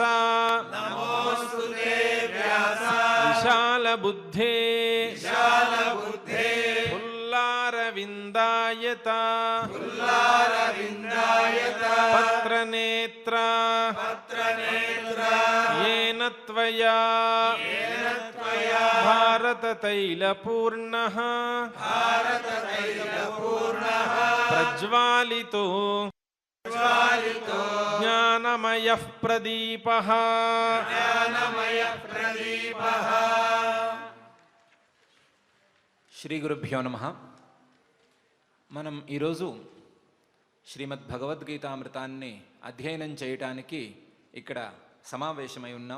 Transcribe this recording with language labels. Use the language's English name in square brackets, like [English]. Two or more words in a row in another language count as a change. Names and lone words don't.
[Sanskrit] नमोस्तुते व्यास విశాలబుద్ధే విశాలబుద్ధే పుల్లారవిందాయత పుల్లారవిందాయత పత్రనేత్ర పత్రనేత్ర येन त्वया త్వయా भारततैलपूर्णः భారతతైలపూర్ణః प्रज्वालितो జ్వాలితో ज्ञानमयः प्रदीपः ज्ञानमय प्रदीपः. श्री गुरुभ्यो नमः. [Telugu] మనం ఈరోజు శ్రీమద్ భగవద్గీతామృతాన్ని అధ్యయనం చేయటానికి ఇక్కడ సమావేశమై ఉన్నాం.